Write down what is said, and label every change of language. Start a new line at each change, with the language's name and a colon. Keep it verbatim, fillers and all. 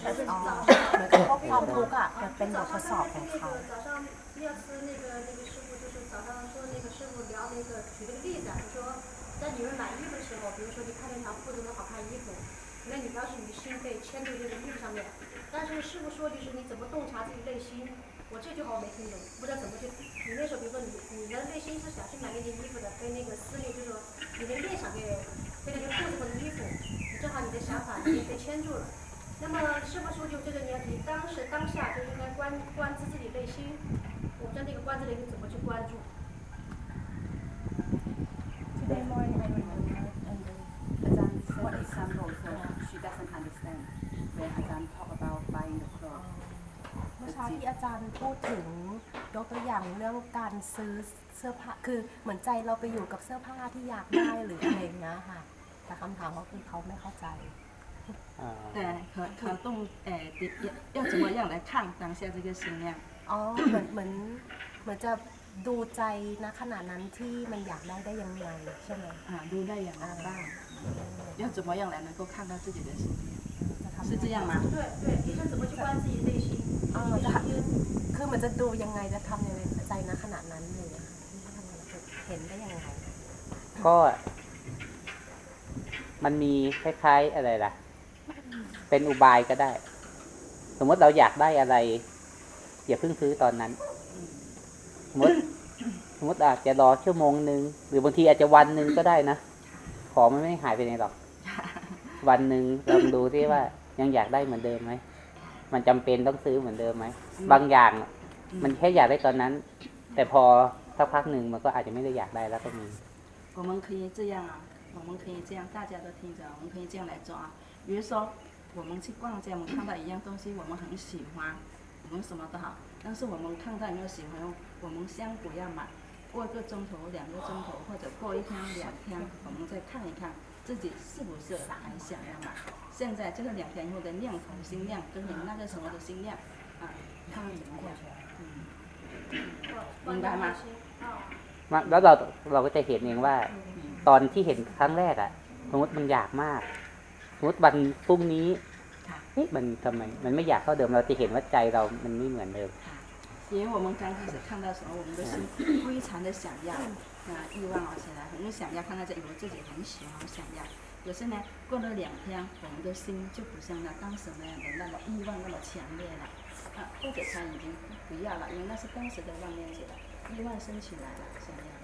Thai: 哦，เหมือนกับพวกความทุกข์อ่ะเป็นบททดสอบของเขา
Chinese: 第二次那个那个师傅就是早上说那个师傅聊那个举了个例子，啊，就说在女人买衣服的时候，比如说你看那条裤子很好看衣服，那你表示你心被牵在这个衣服上面，但是师傅说就是你怎么洞察自己内心，我这句话我没听懂，不知道怎么去。你那时候比如说你你的内心是想去买那件衣服的，跟那个思虑就是说你的念想给被那个裤子或者衣服，你正好你的想法也被牵住了。那么师傅说就这个你你当时当下就应该关关注自己内心，我不知道这个关注内心怎么去关注。
English: Today morning I remember and Ajahn said example so she doesn't understand when Ajahn talk about buying the clothes.
Thai: เมื่อเช้าที่อาจารย์พูดถึงยกตัวอย่างเรื่องการซื้อเสื้อผ้าคือเหมือนใจเราไปอยู่กับเสื้อผ้าที่อยากได้หรืออะไรอย่างเงี้ยค่ะแต่คำถามเขาคือเขาไม่เข้าใจ แต่
Chinese: 可可动诶要怎么样来看当下这个心量
Thai: อ๋อเหมือนเหมือนเหมือนจะดูใจณขณะนั้นที่มันอยากได้ได้ยังไงใช่ไหม อ่าดูได้อย่างไรบ้าง
Chinese: 要怎么样来能够看到自己的心量是这样吗对对你是怎么去观自己内心
Thai: อ๋อจะคือมันจะดูยังไงจะทำยังไงใจนะขนาดนั้นเลยเห็นได้ยังไง ก็มันมีคล้ายๆอะไรล่ะเป็นอุบายก็ได้สมมติเราอยากได้อะไรอย่าเพิ่งซื้อตอนนั้นสมมติสมมติอาจจะรอชั่วโมงนึงหรือบางทีอาจจะวันนึงก็ได้นะของมันไม่หายไปไหนหรอกวันนึงลองดูซิว่ายังอยากได้เหมือนเดิมไหมมันจำเป็นต้องซื้อเหมือนเดิมไหมบางอย่างมันแค่อยากได้ตอนนั้นแต่พอสักพักหนึ่งมันก็อาจจะไม่ได้อยากได้แล้วก็มี
Chinese: 我们可以这样啊，我们可以这样，大家都听着，我们可以这样来做啊。比如说，我们去逛街，我们看到一样东西，我们很喜欢，我们什么都好，但是我们看到没有喜欢，我们先不要买，过一个钟头、两个钟头，或者过一天、两天，我们再看一看。自己是不是还想要买？现在这个两天后的念头心量跟你们那个时候的心量啊，看怎么样？嗯，明白吗？
Thai: มาแล้วเราเราก็จะเห็นเองว่าตอนที่เห็นครั้งแรกอะสมมติมันอยากมากสมมติวันพรุ่งนี้เฮ้ยมันทำไมมันไม่อยากเท่าเดิมเราจะเห็นว่าใจเรามันไม่เหมือนเดิม
Chinese: 因为我们刚开始看到的时候，我们的心非常的想要，啊，欲望而起来，很想要看到这，以为自己很喜欢，想要。可是呢，过了两天，我们的心就不像那当时那样的那么欲望那么强烈了，啊，或者他已经不要了，因为那是当时的妄念起来，欲望升起来了，想要。